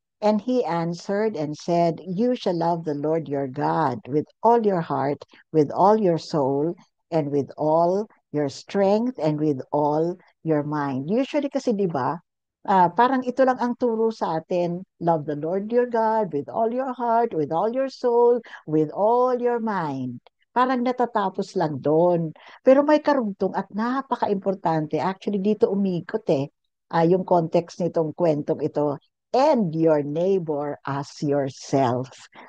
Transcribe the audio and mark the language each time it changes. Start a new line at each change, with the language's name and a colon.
English: And he answered and said, you shall love the Lord your God with all your heart, with all your soul, and with all your strength, and with all your mind.
Filipino: Usually kasi, di ba, parang ito lang ang turo sa atin.
English: Love the Lord your God with all your heart, with all your soul, with all your mind.
Filipino: Parang natatapos lang doon. Pero may karugtong at napaka-importante. Actually, dito umikot yung context nitong kwentong ito.
English: And your neighbor as yourself.